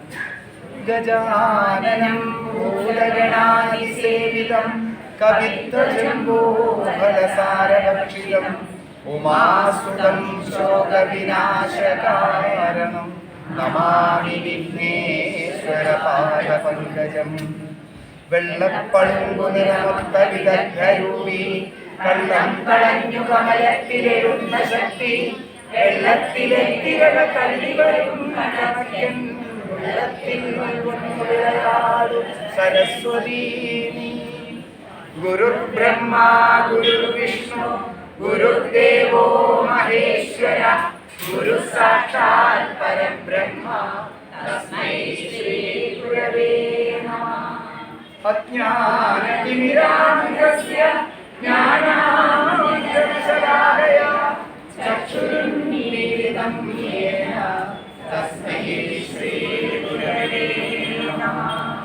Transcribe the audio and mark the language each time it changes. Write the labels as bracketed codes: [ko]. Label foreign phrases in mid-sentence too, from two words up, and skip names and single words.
[sa] गजाननं भूतगणाधिसेवितं कवित्वजम्बूफलसारभक्षितम् उमासुतं शोकविनाशकारणं नमामि विघ्नेश्वरपादपङ्कजम्। [ml] വെള്ളപ്പളുങ്കു നിറമൊത്ത വിദഗ്ധരൂപി കള്ളം കളഞ്ഞു കമലത്തിലെഴുന്ന ശക്തി വെള്ളത്തിലെത്തിരക തള്ളി വരുന്ന കണക്കൻ വെള്ളത്തിൽ വിളയാടും സരസ്വതീ [sa] ഗുരുർ ബ്രഹ്മ ഗുരുർ വിഷ്ണു ഗുരുദേവോ മഹേശ്വര ഗുരു സാക്ഷാൽ പരബ്രഹ്മ തസ്മൈ ശ്രീ ഗുരവേ നമഃ। अज्ञानतिमिरान्धस्य ज्ञानामृतशलाकया चक्षुरुन्मीलितं येन तस्मै श्रीगुरवे नमः।